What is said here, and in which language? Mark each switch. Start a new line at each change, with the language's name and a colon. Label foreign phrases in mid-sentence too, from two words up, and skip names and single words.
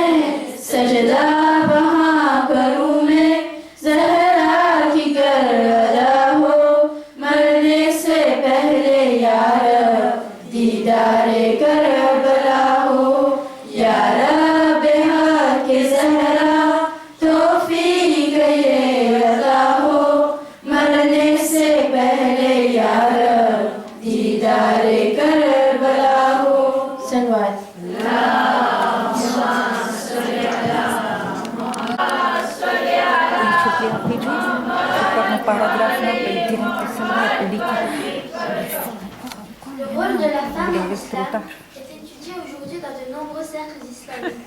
Urdu: سجدہ وہاں کروں میں زہرا کی کربلا ہو، مرنے سے پہلے یا رب دیدارِ کربلا ہو. یا رب حقِ زہرا توفیق یہ عطا ہو، مرنے سے پہلے یا رب دیدارِ کربلا ہو. सनवात
French: Le rôle de la femme en islam est étudié aujourd'hui dans de nombreux cercles islamiques.